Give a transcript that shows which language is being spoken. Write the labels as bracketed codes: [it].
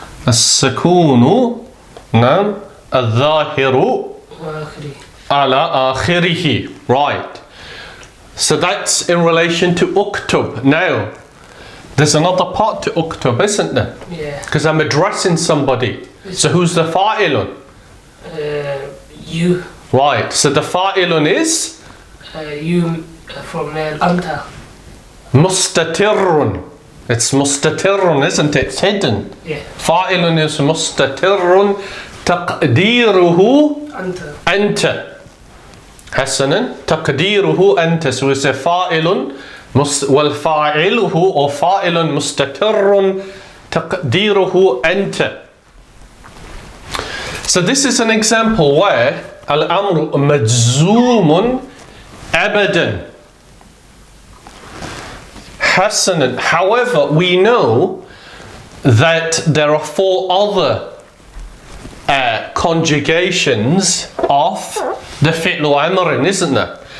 [ar] السكون, نعم, الظاهر على آخره. [en] Right. So that's in relation to uktub. Now, there's another part to uktub, isn't there? Yeah. Because I'm addressing somebody. So who's the fa'ilun? You. Right. So the fa'ilun is? You from anta. [ar] Mustatirrun. [en] It's mustatirrun, isn't it? It's hidden. Yeah. Fa'ilun is mustatirrun. Taqdiruhu [ar] Anta. anta. حسنا. تقديره أنت. [en] So it's a [ar] فاعل والفاعله أو فاعل مستتر تقديره أنت. [en] So this is an example where [ar] الأمر مجزوم أبدا. حسنا. [en] However, we know that there are 4 other conjugations of the fi'l amrin, isn't there?